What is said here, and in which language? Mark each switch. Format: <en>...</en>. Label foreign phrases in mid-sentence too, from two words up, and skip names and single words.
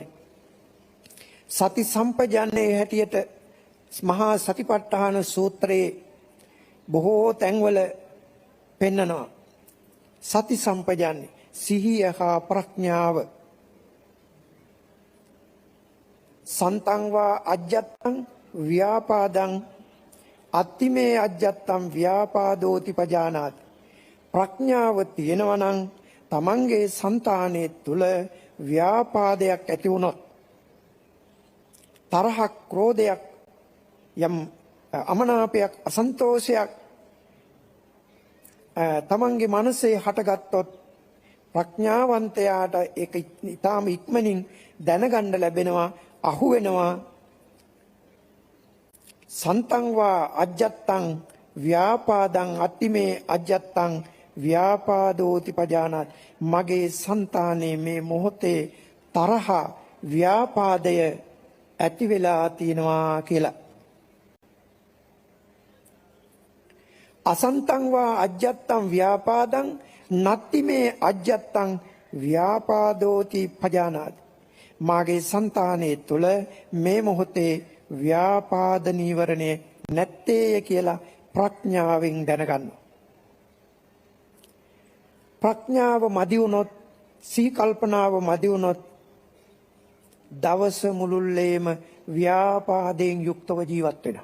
<si>සති සම්පජාන්නේ හැටියට මහා සතිපට්ඨාන සූත්‍රයේ බොහෝ තැන්වල පෙන්නනවා. සති සම්පජාන්නේ සිහිය හා ප්‍රඥාව</si> <pi>සන්තං වා අජ්ජත්තං ව්‍යාපාදං අත්තිමේ අජ්ජත්තං ව්‍යාපාදෝති පජානාති.</pi> <si>ප්‍රඥාව තියෙනවා නම් තමන්ගේ సంతානයේ තුල ව්‍යාපාදයක් ඇති වුණොත්, තරහක්, ක්‍රෝධයක්, යම් අමනාපයක්, අසන්තෝෂයක් තමන්ගේ මනසේ හටගත්තොත් ප්‍රඥාවන්තයාට ඒක ඊටාම ඉක්මනින් දැනගන්න ලැබෙනවා, අහු වෙනවා.</si> <pi>සන්තං වා අජ්ජත්තං ව්‍යාපාදං අත්තිමේ අජ්ජත්තං ව්‍යාපාදෝති පජානාති.</pi> <si>මගේ సంతානයේ මේ මොහොතේ තරහ, ව්‍යාපාදය ඇති වෙලා තියෙනවා කියලා.</si> <pi>අසන්තං වා අජ්ජත්තං ව්‍යාපාදං නත්තිමේ අජ්ජත්තං ව්‍යාපාදෝති පජානාති.</pi> <si>මාගේ సంతානයේ තුල මේ මොහොතේ ව්‍යාපාද නීවරණය නැත්තේය කියලා ප්‍රඥාවෙන් දැනගන්න. ප්‍රඥාව මදි වුණොත්, සිහි කල්පනාව මදි වුණොත් දවස මුළුල්ලේම ව්‍යාපාදයෙන් යුක්තව ජීවත් වෙනවා.</si>